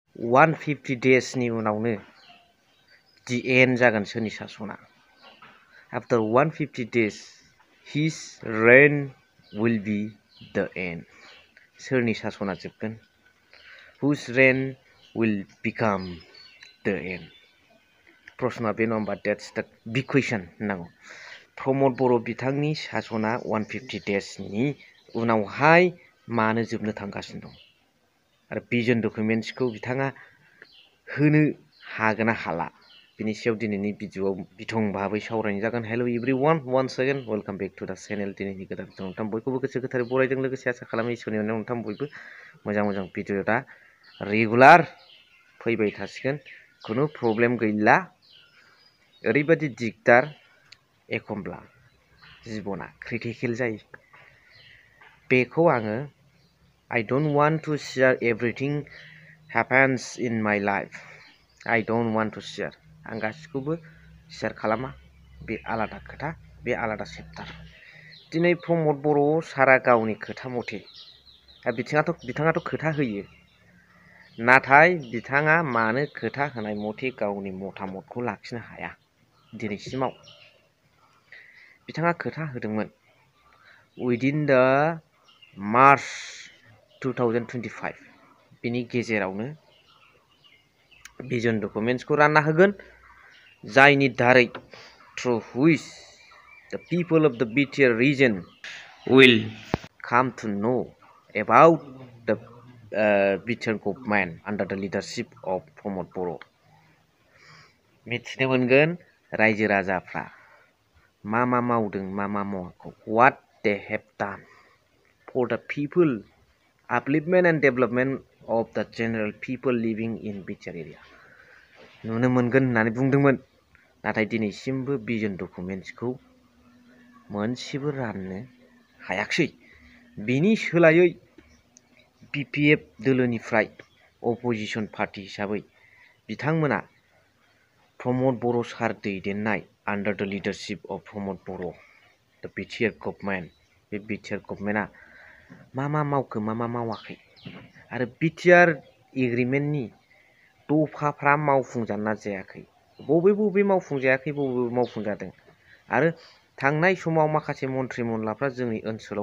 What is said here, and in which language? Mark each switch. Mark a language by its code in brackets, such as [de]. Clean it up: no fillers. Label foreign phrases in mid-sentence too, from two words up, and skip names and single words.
[en] 150 days [brx] नि उनावनो [en] the end [brx] जागोन सोरनि सासना [en] after 150 days his reign will be the end [brx] सोरनि सासना जोबगोन [en] whose reign will become the end प्रश्नआ [brx] बे नङा [en] that's the big question [brx] होननांगौ प्रमद बर' बिथांनि सासना 150 days नि उनावहाय मानो जोबनो थांगासिनो दं आरो भिजन डकुमेन्ट्सखौ बिथाङा होनो हागोन ना हाला बिनि सायाव दिनैनि भिडिअआव बिथं भाबै सावरायनाय जागोन [en] hello everyone once again welcome back to the channel [brx] दिनैनि गोदान नोंथां बयखौबो गोसो गोथारै बरायदों लोगोसे आसा खालामो इसोरनि अननायाव नोंथां बयबो मोजां भिडिअ दा रेगुलार फैबाय थासिगोन खुनु प्रब्लेम गैला ओरैबादि दिगदार एखमब्ला जिबना क्रिटिकेल जायो बेखौ आङो [en] I don't want to share everything happens in my life. I don't want to share. [brx] आं गासिखौबो शेयार खालामा बे आलादा खोथा बे आलादा चेप्टार दिनै प्रमद बर' सारा गावनि खोथा मथे बिथाङाथ' खोथा होयो नाथाय बिथाङा मानो खोथा होनाय मथे गावनि मतामतखौ लाखिनो हाया दिनैसिमाव बिथाङा खोथा होदोंमोन [en] within the March 2025 [brx] बिनि गेजेरावनो भिजन डकुमेन्ट्सखौ रानना होगोन जायनि दारै [en] through which the people of the BTR region will come to know about the BTR government under the leadership of प्रमद बर' [brx] मिथिनो मोनगोन रायजो राजाफ्रा मा मावदों मा मावाखै [en] what they have done for the people upliftment and development of the general people living in BTR area [brx] नुनो मोनगोन होननानै बुंदोंमोन नाथाय दिनैसिमबो भिजन डकुमेन्ट्सखौ मोनसेबो राननो हायाखै बिनि सोलायै BPF दोलोनिफ्राय [en] opposition party [brx] हिसाबै बिथांमोना प्रमद बर' सार दैदेननाय [en] under the leadership of प्रमद बर' the BTR government [brx] बे BTR गभर्नमेन्टआ मा मावखो मा मावाखै आरो BTR एग्रिमेन्टनि दफाफ्रा मावफुंजाना जायाखै बबे मावफुंजायाखै बबे मावफुंजादों आरो थांनाय समाव माखासे मन्थ्रि मनलाफ्रा जोंनि ओनसोलाव